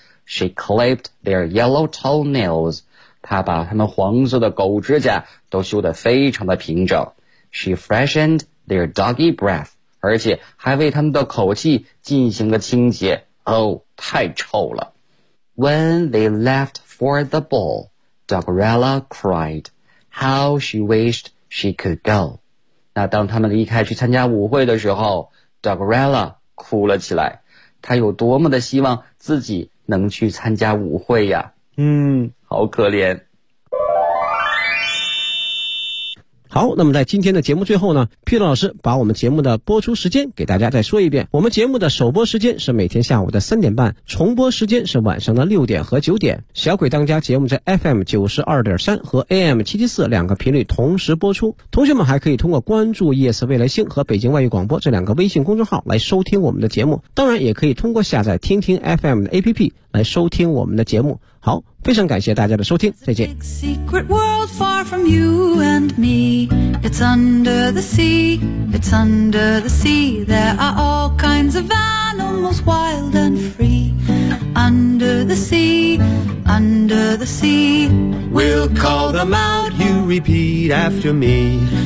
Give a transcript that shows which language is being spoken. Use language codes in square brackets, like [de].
[en] She clipped their yellow toenails. [zh] 她把他们黄色的狗指甲都修得非常的平整。 [en] She freshened their doggy breath. [zh] 而且还为他们的口气进行了清洁。哦，太臭了。 [en] When they left for the ball, Dogrella cried. How she wished she could go. [zh] 那当他们离开去参加舞会的时候 ,Dogrella 哭了起来。他有多么的希望自己能去参加舞会呀。嗯，好可怜。好，那么在今天的节目最后呢，皮特老师把我们节目的播出时间给大家再说一遍。我们节目的首播时间是每天下午的3:30，重播时间是晚上的6:00和9:00。小鬼当家节目在 FM92.3 和 AM774 两个频率同时播出。同学们还可以通过关注夜色未来星和北京外语广播这两个微信公众号来收听我们的节目。当然也可以通过下载听听 FM 的 APP 来收听我们的节目。好，非常感谢大家的收听，再见。 [en] Far from you and me, it's under the sea, it's under the sea. There are all kinds of animals, wild and free. Under the sea, under the sea. We'll call them out, you repeat after me.